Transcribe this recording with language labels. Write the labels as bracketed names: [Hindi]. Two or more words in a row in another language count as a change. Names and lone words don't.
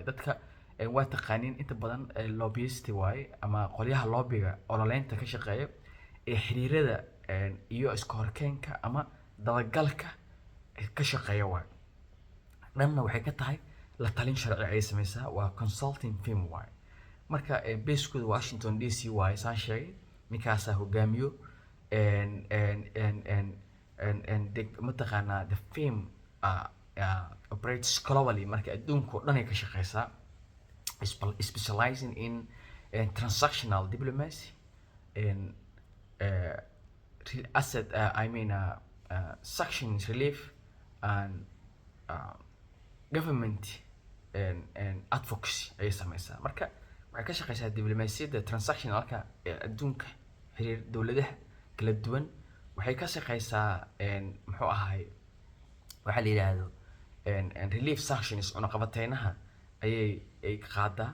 [Somali] dadka waa taqaaniin inta badan lobbyist waaye ama qolyaha lobbyga ololeynta ka shaqeeya ee xiriirada iyo iska horkeenka ama dabagalka ka shaqeeya waaye. dhanna waxay ka tahay la talin sharci ay sameysaa, waa [English] consulting firm [Somali] waaye. marka basekooda Washington DC waaye saan sheegay. ninkaasaa hogaamiyo mataqaanaa [English] the firm operates globally, [Somali] marka adduunka oo dhan ay ka shaqeysaa, [English] specializing in transactional diplomacy and asset sanctions relief and government and advocacy [Somali] ay sameysaa. marka waxay ka shaqeysaa diblomaasiyadda transactionalka adduunka, xiriir dowladaha kala duwan. waxay ka shaqeysaa muxuu ahaay waxa la yiraahdo [English] relief sanctions, [Somali] cunaqabateynaha ay qaadaa.